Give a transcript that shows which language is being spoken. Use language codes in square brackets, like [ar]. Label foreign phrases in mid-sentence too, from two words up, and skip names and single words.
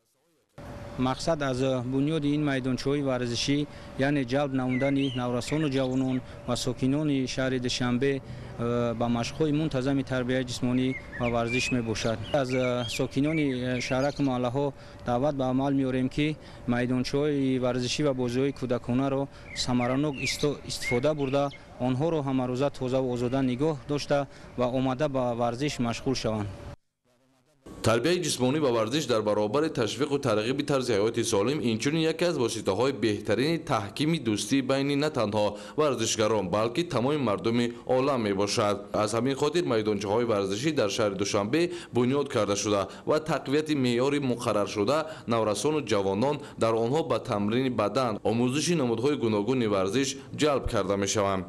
[tg] مقصد از بنیاد این میدانچه‌های ورزشی یعنی جلب نمودن نورسان و جوانان و ساکنان شهر دوشنبه با مشق‌های منتظم تربیت جسمانی و ورزش میباشد. از ساکنان شهرک محله‌ها دعوت به عمل می‌آوریم که میدانچه‌های ورزشی و بازی‌های کودکانه را ثمرانک استفاده برده آنها را همروزه تازه و آزاده نگاه داشته و آماده به ورزش مشغول شوند. тарбияи ҷисмонӣ ва варзиш дар баробари ташвиқу тарғиби тарзи ҳаёти солим инчунин яке аз воситаҳои беҳтарини таҳкими дӯстӣ байни на танҳо варзишгарон балки тамоми мардуми олам мебошад. аз ҳамин хотир майдончаҳои варзишӣ дар шаҳри душанбе бунёд карда шуда ва тақвияти меъёри муқарраршуда наврасону ҷавонон дар онҳо ба тамрини бадан омӯзиши намудҳои гуногуни варзиш ҷалб карда мешаванд.